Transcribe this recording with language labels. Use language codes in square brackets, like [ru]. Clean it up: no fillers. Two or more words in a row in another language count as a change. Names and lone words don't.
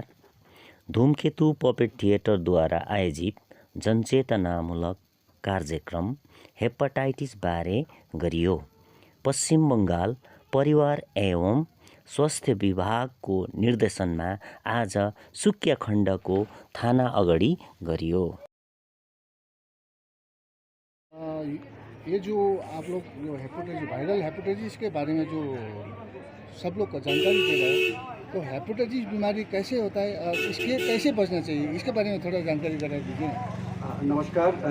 [ne] धूमकेतु पपेट थिएटरद्वारा आयोजित जनचेतनामूलक कार्यक्रम हेपाटाइटिस बारे गरियो। पश्चिम बङ्गाल परिवार एवं स्वास्थ्य विभागको निर्देशनमा आज सुकिया खण्डको थाना अगाडि गरियो। [hi] ये जो आप लोग जो हेपेटाइटिस [en] viral hepatitis [hi] के बारे में जो सब लोग को जानकारी दे रहे हैं, तो हेपेटाइटिस बीमारी कैसे होता है और इसके कैसे बचना चाहिए, इसके बारे में थोड़ा जानकारी करा दीजिए। नमस्कार।